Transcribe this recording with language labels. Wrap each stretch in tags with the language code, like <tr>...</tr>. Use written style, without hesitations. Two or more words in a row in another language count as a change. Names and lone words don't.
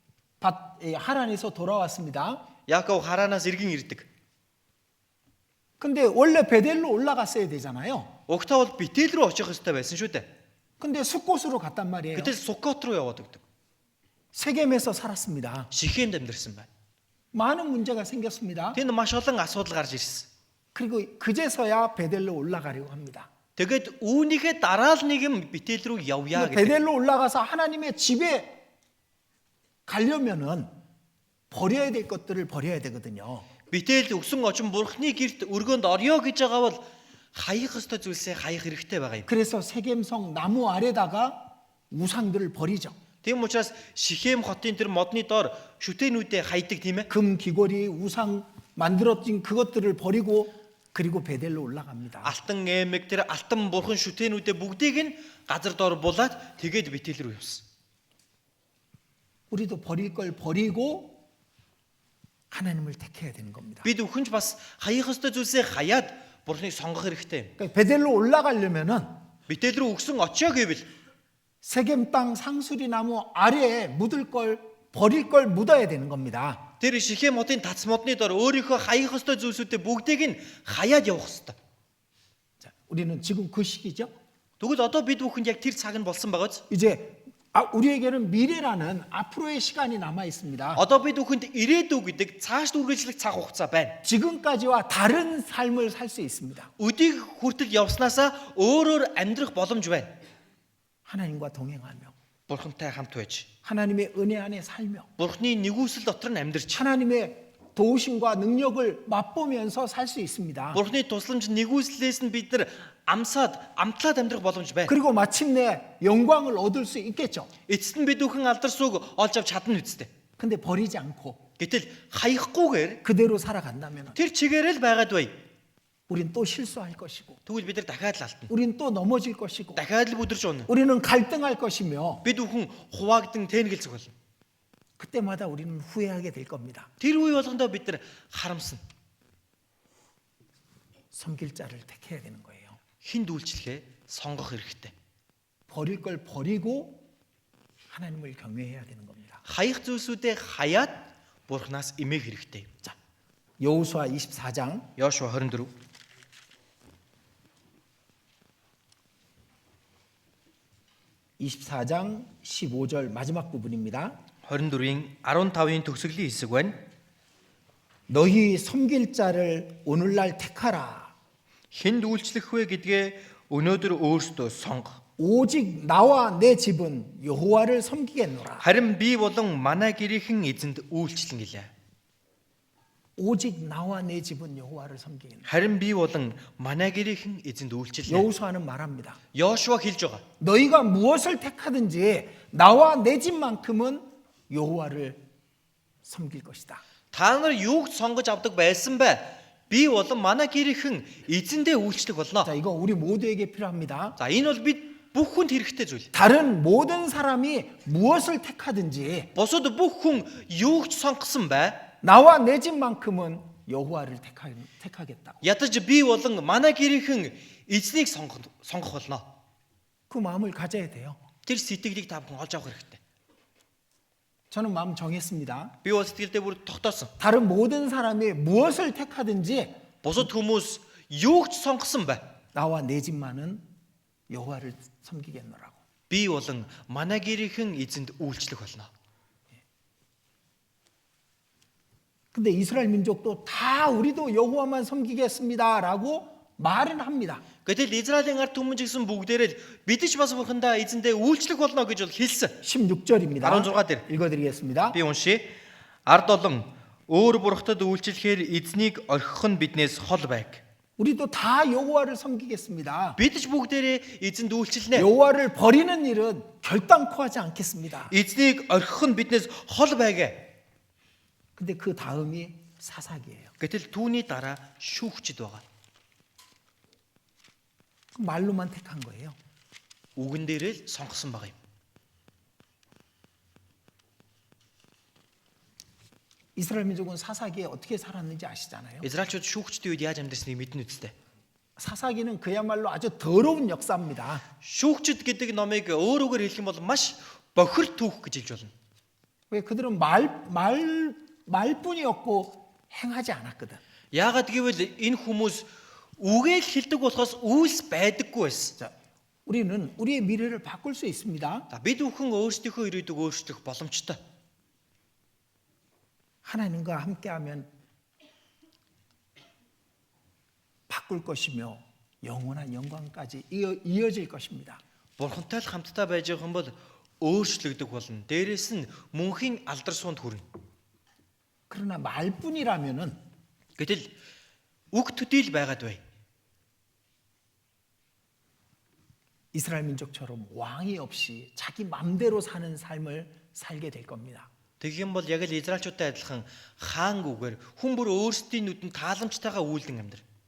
<ko>야곱이 하란에서 돌아왔습니다.</ko> <mn>Яаков хараанаас эргэн ирдэг.</mn> <ko>근데 원래 베델로 올라갔어야 되잖아요.</ko> <mn>Угтаа бол Бетел рүү очих ёстой байсан шүү дээ.</mn> <ko>근데 숫곳으로 갔단 말이에요.</ko> <mn>Гэтэл Суккот руу яваад өгдөг.</mn> <ko>세겜에서 살았습니다.</ko> <mn>Шихемд амьдарсан байна.</mn> <ko>많은 문제가 생겼습니다.</ko> <mn>Тэнд маш олон асуудал гарч ирсэн.</mn> <ko>그리고 그제서야 베델로 올라가려고 합니다.</ko> <mn>Тэгээд үүнийхээ дараа л нэгэн Бетел рүү явъя гэдэг.</mn> <ko>베델로 올라가서 하나님의 집에 가려면은 버려야 될 것들을 버려야 되거든요.</ko> <mn>Бетелд өгсөн очин бурхны гэрт өргөнд орё гэж байгаа бол хаях ёстой зүйлсээ хаях хэрэгтэй байгаа юм.</mn> <ko>그래서 세겜성 나무 아래다가 우상들을 버리죠.</ko> <mn>Тийм учраас Шихем хотын тэр модны доор шүтэнүүдээ хайдаг тийм ээ.</mn> <ko>금 귀걸이 우상 만들어진 그것들을 버리고 그리고 베델로 올라갑니다.</ko> <mn>Алтан эмэг тэр алтан бурхан шүтэнүүдээ бүгдийг нь газар доор булаад тэгээд Бетел рүү явсан.</mn> <ko>우리도 버릴 걸 버리고 하나님을 택해야 되는 겁니다.</ko> <mn>Бид өхөнч бас хаях ёстой зүйлсээ хаяад бурхныг сонгох хэрэгтэй юм.</mn> <ko>그러니까 베델로 올라가려면은</ko> <mn>Бетел рүү өгсөн очио гэвэл</mn> <ko>세겜 땅 상수리 나무 아래에 묻을 걸 버릴 걸 묻어야 되는 겁니다.</ko> <mn>тэр Шихем хотын тац модны доор өөрийнхөө хаях ёстой зүйлсүүдээ бүгдийг нь хаяад явах хэрэгтэй.</mn> <ko>자, 우리는 지금 그 시기죠.</ko> <mn>Тэгвэл одоо бид бүхэнд яг тэр цаг нь болсон байгааз.</mn> <ko>이제 우리에게는 미래라는 앞으로의 시간이 남아 있습니다.</ko> <mn>Одоо бид бүхэнд ирээдүй гэдэг цааш үргэлжлэх цаг хугацаа байна.</mn> <ko>지금까지와 다른 삶을 살 수 있습니다.</ko> <mn>Өдийг хүртэл явснаасаа өөрөөр амьдрах боломж байна.</mn> <ko>하나님과 동행하며</ko> <mn>Бурхантай хамт байж,</mn> <ko>하나님의 은혜 안에 살며</ko> <mn>Бурхны нэгүсэл дотор нь амьдарч,</mn> <ko>하나님의 도우심과 능력을 맛보면서 살 수 있습니다.</ko> <mn>Бурхны тусламж нэгүслээс нь бид нар амтлаад амьдрах боломж байна.</mn> <ko>그리고 마침내 영광을 얻을 수 있겠죠.</ko> <mn>Эцэст нь бид бүхэн алдарсууг олж авч чадна үсттэй.</mn> <ko>근데 버리지 않고</ko> <mn>Гэтэл хаягахгүйгээр</mn> <ko>그대로 살아간다면</ko> <mn>тэр чигээрээ л байгаад бай.</mn> <ko>우린 또 실수할 것이고</ko> <mn>Тэгвэл бид нар дахиад л алдна.</mn> <ko>우린 또 넘어질 것이고</ko> <mn>Дахиад л бүдэрч унна.</mn> <ko>우리는 갈등할 것이며</ko> <mn>Бид бүхэн хуваагдсан тэнэгэлзэх болно.</mn> <ko>그때마다 우리는 후회하게 될 겁니다.</ko> <mn>Тэр үе болгондоо бид нар харамсна.</mn> <ko>섬길 자를 택해야 되는 거예요.</ko> <mn>Хинд үйлчлэхээ сонгох хэрэгтэй.</mn> <ko>버릴 걸 버리고 하나님을 경외해야 되는 겁니다.</ko> <mn>Хаях зүйлсүүдээ хаяад Бурханаас эмээх хэрэгтэй.</mn> <ko>자, 여호수아 24장</ko> <mn>Йошуа 24</mn> <ko>24장 15절 마지막 부분입니다.</ko> <mn>24-ийн 15-ийн төгсгөлийн хэсэг байна.</mn> <ko>너희 섬길 자를 오늘날 택하라.</ko> <mn>Хинд үйлчлэх вэ гэдгээ өнөөдөр өөрсдөө сонго.</mn> <ko>오직 나와 내 집은 여호와를 섬기겠노라.</ko> <mn>Харин би болон манай гэрийнхэн эзэнд үйлчлэн гэлээ.</mn> <ko>오직 나와 내 집은 여호와를 섬기겠노라.</ko> <mn>Харин би болон манай гэрийнхэн эзэнд үйлчлээ.</mn> <ko>여호수아는 말합니다.</ko> <mn>Йошуа хэлж байгаа.</mn> <ko>너희가 무엇을 택하든지 나와 내 집만큼은 여호와를 섬길 것이다.</ko> <mn>Та нар юуг сонгож авдаг байсан бэ? Би болон манай гэрийнхэн эзэндээ үйлчлэх болно.</mn> <ko>자, 이거 우리 모두에게 필요합니다.</ko> <mn>За энэ бол бид бүх хүнд хэрэгтэй зүйл.</mn> <ko>다른 모든 사람이 무엇을 택하든지</ko> <mn>Бусад бүх хүн юуг ч сонгосон бай.</mn> <ko>나와 내 집만큼은 여호와를 택하겠다.</ko> <mn>Ядаж би болон манай гэрийнхэн эзнийг сонгох болно.</mn> <ko>그 마음을 가져야 돼요.</ko> <mn>Тэр сэтгэлийг та бүхэн олж авах хэрэгтэй.</mn> <ko>저는 마음 정했습니다.</ko> <mn>Би бол сэтгэлдээ бүр тогтоосон.</mn> <ko>다른 모든 사람이 무엇을 택하든지</ko> <mn>Бусад хүмүүс юуг ч сонгосон бай.</mn> <ko>나와 내 집만은 여호와를 섬기겠노라고.</ko> <mn>Би болон манай гэрийнхэн эзэнд үйлчлэх болно.</mn> <ko>근데 이스라엘 민족도 다 우리도 여호와만 섬기겠습니다라고 말은 합니다.</ko> <mn>Гэтэл Израилийн ард түмэн ч гэсэн бүгдээрээ бид ч бас бурхандаа эзэндээ үйлчлэх болно гэж бол хэлсэн.</mn> <ko>16절입니다.</ko> <mn>16 дээр.</mn> <ko>읽어드리겠습니다.</ko> <mn>Би уншия. Ард олон өөр бурхтад үйлчлэхээр эзнийг орхих нь биднээс хол байг.</mn> <ko>우리도 다 여호와를 섬기겠습니다.</ko> <mn>Бид ч бүгдээрээ эзэнд үйлчлэнэ.</mn> <ko>여호와를 버리는 일은 결단코 하지 않겠습니다.</ko> <mn>Эзнийг орхих нь биднээс хол байг.</mn> <ko>근데 그 다음이 사사기예요.</ko> <mn>Гэтэл түүний дараа шүүгчд байгаа.</mn> <ko>말로만 택한 거예요.</ko> <mn>Үгэн дээрээ л сонгосон байгаа юм.</mn> <ko>이스라엘 민족은 사사기에 어떻게 살았는지 아시잖아요.</ko> <mn>Израильчууд шүүгчдийн үед яаж амьдарсныг мэднэ үстэй.</mn> <ko>사사기는 그야말로 아주 더러운 역사입니다.</ko> <mn>Шүүгчд гэдэг номыг өөрөөр хэлэх юм бол маш бохир түүх гэж хэлж болно.</mn> <ko>왜 그들은 말뿐이었고 행하지 않았거든.</ko> <mn>Яагаад гэвэл энэ хүмүүс үгээ л хэлдэг болохоос үйлс байдаггүй байсан.</mn> <ko>자, 우리는 우리의 미래를 바꿀 수 있습니다.</ko> <mn>За бид бүхэн өөрсдийнхөө ирээдүг өөрчлөх боломжтой.</mn> <ko>하나님과 함께하면 바꿀 것이며 영원한 영광까지 이어질 것입니다.</ko> <mn>Бурхантай л хамтдаа байж байгаа юм бол өөрчлөгдөх болно. Дээрээс нь мөнхийн алдар суунд хүрнэ.</mn> <ko>그러나 말뿐이라면은</ko> <mn>Гэтэл үг төдийл байгаад бай.</mn> <ko>이스라엘 민족처럼 왕이 없이 자기 맘대로 사는 삶을 살게 될 겁니다.</ko> <mn>Тэгэх юм бол яг л Израильчуудтай адилхан хаангүйгээр хүн бүр өөрсдийн нүдэнд тааламжтайгаа үйлдэн амьдрах.</mn>